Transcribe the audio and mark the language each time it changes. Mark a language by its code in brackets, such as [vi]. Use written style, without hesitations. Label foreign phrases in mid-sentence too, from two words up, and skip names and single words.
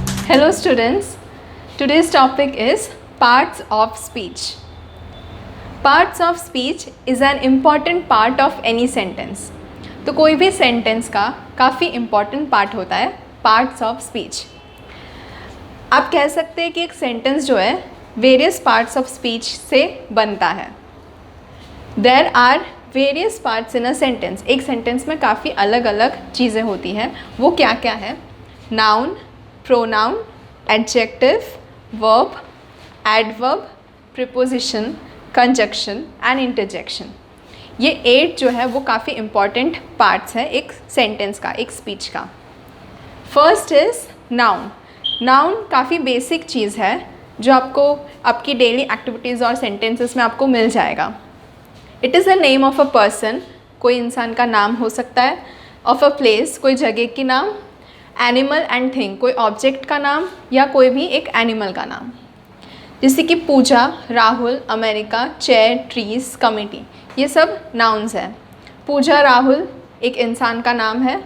[en] Hello students, today's topic is parts of speech. Parts of speech is an important part of any sentence. [hi] तो कोई भी सेंटेंस का काफ़ी [en] important part [hi] होता है [en] parts of speech. [hi] आप कह सकते हैं कि एक सेंटेंस जो है [en] various parts of speech [hi] से बनता है. [en] there are various parts in a sentence. [hi] एक सेंटेंस में काफ़ी अलग अलग चीज़ें होती हैं. वो क्या क्या है? [en] नाउन, pronoun, adjective, verb, adverb, preposition, conjunction and interjection. [hi] ये 8 जो है वो काफ़ी [en] important parts [hi] हैं एक सेंटेंस का, एक स्पीच का. [en] first is noun. [hi] नाउन काफ़ी बेसिक चीज़ है जो आपको आपकी [en] daily activities [hi] और सेंटेंसेस में आपको मिल जाएगा. [en] it is a name of a person. [hi] कोई इंसान का नाम हो सकता है. [en] of a place, [hi] कोई जगह की नाम. [en] animal and thing, [hi] कोई ऑब्जेक्ट का नाम या कोई भी एक एनिमल का नाम. जैसे कि पूजा, राहुल, अमेरिका, [en] chair, trees, committee, [hi] ये सब नाउन्स हैं. पूजा, राहुल एक इंसान का नाम है.